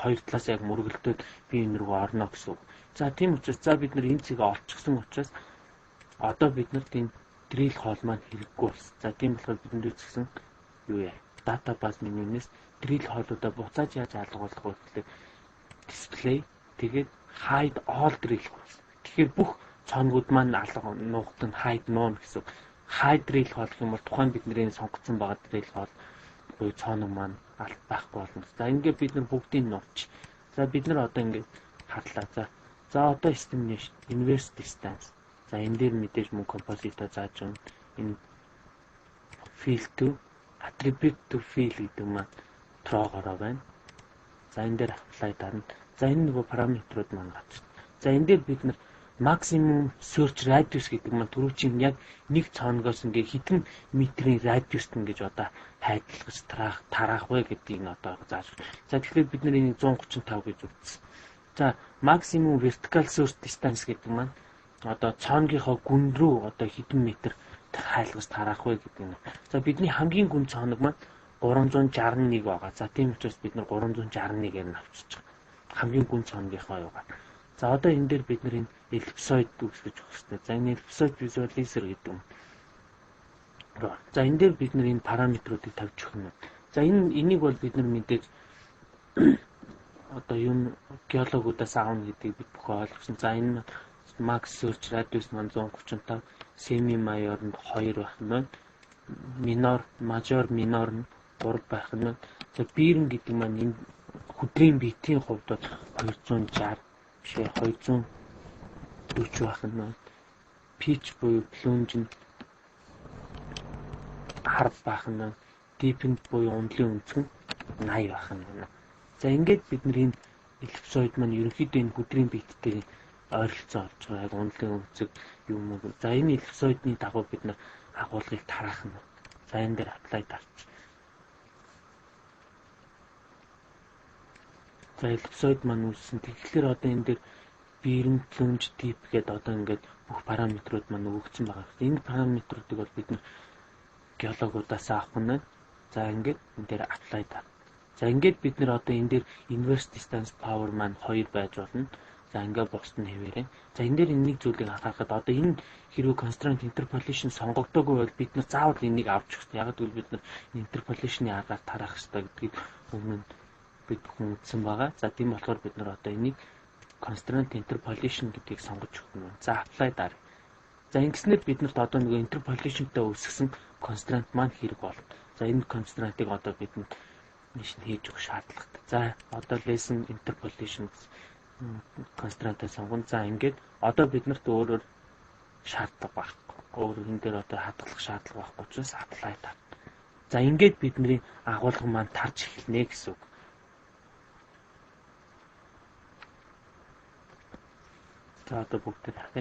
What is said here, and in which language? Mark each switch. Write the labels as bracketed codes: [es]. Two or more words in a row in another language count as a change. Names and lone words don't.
[mn] Хоёр талаас яг мөргөлдөөд би энэ рүү орно гэсэн үг. За тийм учраас за бид нар энэ цэгээ олчихсан учраас одоо биднэрт энэ [en] drill hole [mn] маань хэрэггүй болсон. За тийм болохоор бид нар үзсэн юу яа? Database менюнээс [en] drill hole- [mn] уудаа буцааж яаж алгуулах вэ гэхлээр display тэгээд [en] hide all drill holes. [mn] Тэгэхээр бүх цоонууд маань алга нуугад нь [en] hide none [mn] гэсэн. [en] Hide drill hole [mn] гэх юм бол тухайн бидний сонгоцсон байгаа [en] drill hole [mn] буюу цооног маань алт байхгүй болно. За ингээд бид нар бүгдийг нууч. За бид нар одоо ингээд харлаа. За одоо [en] estimation inverse distance. [mn] За энэ дээр мэдээж мөн composite зааж байна. Энэ [en] fill to attribute to fill [mn] гэдэг маань trogorоо байна. За энэ дээр apply дарна. За энэ нөгөө параметрууд маань гарч. За энэ дээр бид нар [en] maximum search radius [mn] гэдэг маань түрүүчийн яг нэг цооногоос ингээ хэдэн метрийн радиуст ингэж одоо хайдлагаж тараах вэ гэдгийг одоо зааж. За тэгэхээр бид нар энийг 135 гэж үзсэн. За [en] maximum vertical search distance [mn] гэдэг маань одоо цооногийнхоо гүн рүү одоо хэдэн метр хайлгаж тараах вэ гэдэг нь. За бидний хамгийн гүн цооног маань 361 байгаа. За тийм учраас бид нар 361-ээр нь авчиж байгаа. Хамгийн гүн цооногийнхоо юугаар. За одоо энэ дээр бид нар энэ ellipsoid үүсгэж өгөх хэрэгтэй. За энэ [en] ellipsoid visualizer [mn] гэдэг юм. За энэ дээр бид нар энэ параметруудыг тавьж өгөх юм. За энийг бол бид нар мэдээж одоо юм геологуудаас аавна гэдгийг бид бүхэн ойлгосон. За энэ [en] max search radius [mn] маань 135, [en] semi major [mn] нь 2 байх юм байна. [en] Minor, major, minor [mn] нь 3 байх юм байна. За bearing гэдэг маань энэ хөдрийн битийн хувьд 260 бишээ 240 байх юм байна. Pitch буюу plunge нь 10 байх юм байна. Deepen буюу ундлын өнцг нь 80 байх юм байна. За ингээд бид нар энэ ellipsoid маань ерөнхийдөө энэ хөдрийн биттэй ойролцоо олж байгаа. Яг ундлын өнцөг юм уу. За энэ ellipsoid-ны дагуу бид нар агуулгыг тараах нь. За энэ дээр apply дарч. За ellipsoid маань үүссэн. Тэгэхээр одоо энэ дээр [en] bearing, plunge, deep [mn] гэдэг одоо ингээд бүх параметрууд маань өгөгдсөн байгаа. Энэ параметруудыг бол бид нар геологуудаас авах нь. За ингээд энэ дээр apply даа. За ингээд бид нар одоо энэ дээр [en] inverse distance power [mn] маань 2 байж болно. За ингээд бусд нь хэвээрээ. За энэ дээр нэг зүйлийг анхаарахад одоо энэ хэрвээ [en] constraint interpolation [mn] сонгогдоогүй бол бид нар заавал энийг авч өгсөн. Яг гэвэл бид нар interpolation-ы аргаар тарах хэрэгтэй гэдгийг өмнө бид бүхэн үзсэн байгаа. За тийм болохоор бид нар одоо энийг [en] constraint interpolation [mn] гэдгийг сонгож өгөх юм. За apply дараа. За ингэснээр бид нарт одоо нэг interpolation-тай үүсгэсэн constraint маань хэрэг болно. За энэ constraint-ыг одоо бид хийж өгөх шаардлагатай. За одоо [en] lesson interpolation constraint- [mn] ыг сонгоно. За ингээд одоо биднэрт өөрөөр шаардлага байхгүй. Өөр энэ дээр одоо хадгалах шаардлага байхгүй учраас apply таа. За ингээд бидний агуулга маань тарж эхэлнэ гэсэн үг. За одоо бүгд харъя.